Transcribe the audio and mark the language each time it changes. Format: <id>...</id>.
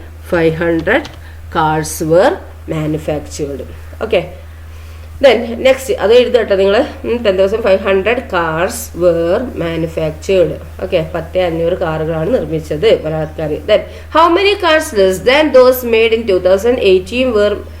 <en>10,500 cars were manufactured. Okay, then next</en> <ml>അത് എഴുതട്ടോ നിങ്ങൾ.</ml> <en>10,500 cars were manufactured. Okay, 10,500</en> <ml>കാറുകളാണ് നിർമ്മിച്ചത് മലയാളക്കാർ.</ml> <en>Then how many cars less than those made in 2018 were</en>